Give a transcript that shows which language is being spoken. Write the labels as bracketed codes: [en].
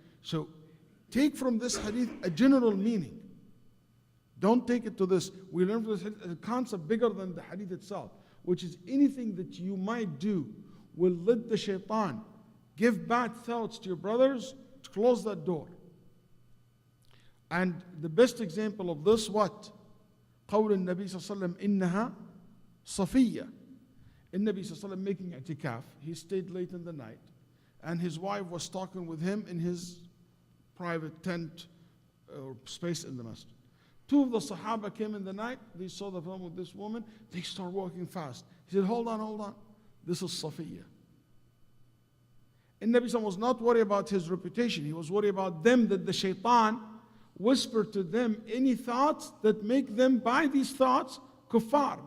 [en] So take from this hadith a general meaning. Don't take it to this. We learn from this hadith a concept bigger than the hadith itself, which is anything that you might do will let the shaitan give bad thoughts to your brothers, to close that door. And the best example of this, what? [ar] قول النبي صلى الله عليه وسلم إنها صفية. [en] النبي صلى الله عليه وسلم making i'tikaf, he stayed late in the night, and his wife was talking with him in his private tent or space in the masjid. Two of the Sahaba came in the night, they saw the film with this woman, they start walking fast. He said, hold on, this is Safiya. And Nabi was not worried about his reputation, he was worried about them, that the shaitan whispered to them any thoughts that make them, by these thoughts, kuffar.